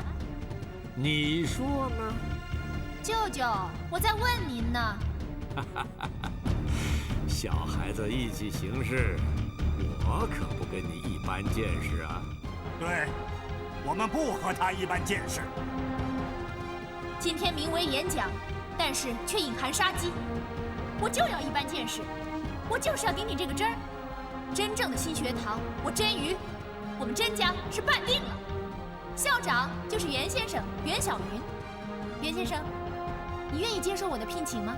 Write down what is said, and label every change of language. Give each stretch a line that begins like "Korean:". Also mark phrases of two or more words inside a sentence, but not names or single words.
Chinese: 你說呢？舅舅，我在問您呢。小孩子意气行事，我可不跟你一般見識啊。对。我們不和他一般見識。今天名為演講，但是卻隱含殺機。我就要一般見識，我就是要頂頂這個針兒。真正的新學堂，我甄於，我們甄家是辦定了。校長就是袁先生袁小雲。袁先生，你願意接受我的聘請嗎？